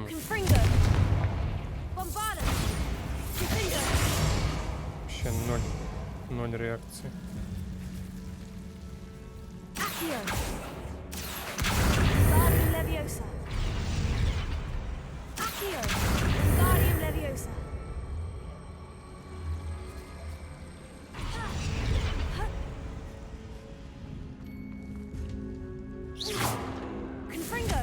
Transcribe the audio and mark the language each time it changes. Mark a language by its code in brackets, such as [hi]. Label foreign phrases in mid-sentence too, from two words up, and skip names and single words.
[la] Confringo. Bombarda. Confringo. [ru] Вообще ноль реакции. [la] Accio. Wingardium Leviosa. Accio. Wingardium Leviosa. Confringo.